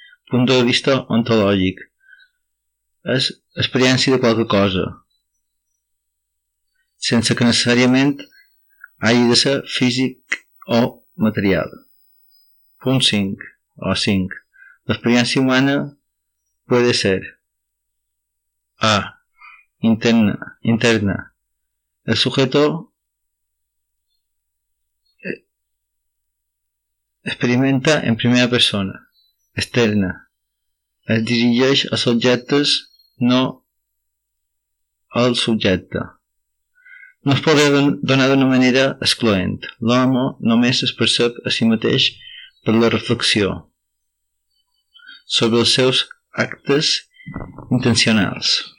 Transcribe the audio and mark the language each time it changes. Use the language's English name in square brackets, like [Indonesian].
[Catalan] Punt de vista ontològic. És experiència de qualque cosa, sense que necessàriament hagi de ser físic o material. Punt 5. O 5. L'experiència humana pot ser A. Interna. [Spanish] El sujeto experimenta en primera persona. [Catalan] Externa. Es dirigeix als objectes, no al subjecte. No es pot donar d'una manera excloent. L'home només es percep a si mateix per la reflexió sobre els seus actes intencionals.